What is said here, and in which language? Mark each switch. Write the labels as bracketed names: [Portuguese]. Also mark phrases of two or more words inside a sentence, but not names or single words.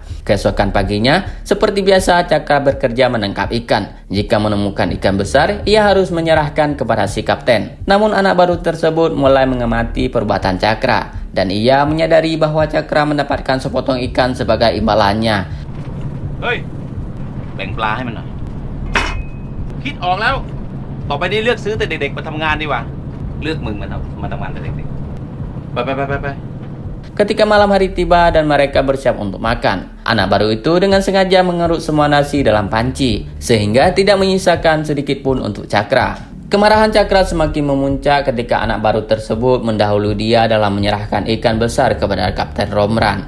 [Indonesian] Keesokan paginya, seperti biasa Cakra bekerja menangkap ikan. Jika menemukan ikan besar, ia harus menyerahkan kepada si kapten. Namun anak baru tersebut mulai mengamati perbuatan Cakra, dan ia menyadari bahwa Cakra mendapatkan sepotong ikan sebagai imbalannya. Hei, [Thai] แบ่งปลาให้มันหน่อย คิดออกแล้ว ต่อไปนี้เลือกซื้อแต่เด็กๆมาทำงานดีกว่า เลือกมึงมาทำงานแต่เด็กๆ ไป [Indonesian] Ketika malam hari tiba dan mereka bersiap untuk makan, anak baru itu dengan sengaja mengeruk semua nasi dalam panci, sehingga tidak menyisakan sedikit pun untuk Cakra. Kemarahan Cakra semakin memuncak ketika anak baru tersebut mendahului dia dalam menyerahkan ikan besar kepada Kapten Romran.